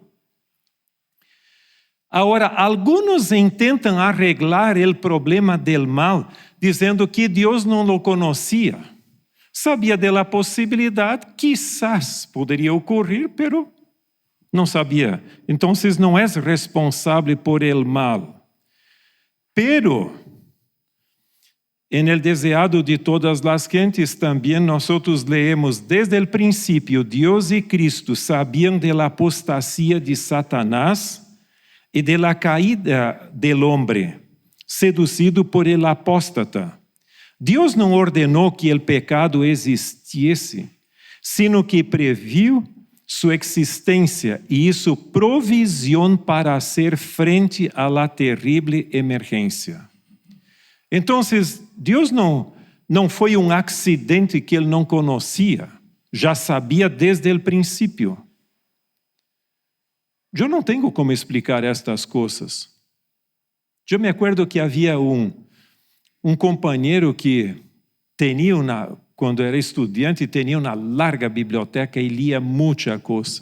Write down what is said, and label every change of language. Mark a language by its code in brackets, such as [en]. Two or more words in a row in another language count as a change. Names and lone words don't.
[pt] Agora, alguns tentam arreglar o problema [es] del mal, [pt] dizendo que Deus não lo conhecia. Sabia da possibilidade, quizás poderia ocorrer, pero não sabia. Então, não é responsável [es] por el mal. Pero, en el deseado de todas las gentes, também nós leemos desde el princípio, [pt] Deus e Cristo sabiam [es] de la apostasía de Satanás e de la caída del hombre, seducido por el apóstata. [pt] Deus não ordenou que o pecado existisse, sino que previu sua existência e isso [es] provisión para hacer frente a la terrible emergência. [pt] Então, Deus não foi um acidente que ele não conhecia, já sabia desde o princípio. Eu não tenho como explicar estas coisas. Eu [es] me acuerdo [pt] que havia um companheiro que quando era estudante, tinha uma larga biblioteca e lia muita coisa.